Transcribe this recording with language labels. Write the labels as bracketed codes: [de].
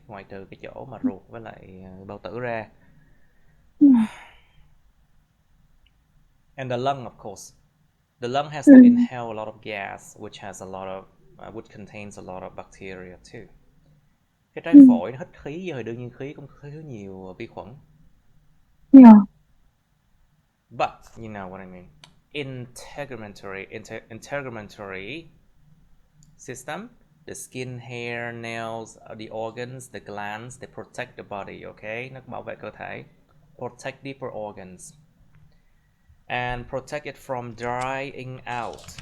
[vi] Ngoài trừ cái chỗ mà ruột với lại bao tử ra. [en] And the lung, of course. The lung has to inhale a lot of gas, which has a lot of, which contains a lot of bacteria too. [vi] Cái trái phổi nó hít khí rồi, đương nhiên khí cũng có nhiều vi khuẩn. [en] But you know what I mean. Integumentary system, the skin, hair, nails, the organs, the glands, they protect the body, okay? [vi] Nó bảo vệ cơ thể, [en] protect deeper organs, and protect it from drying out.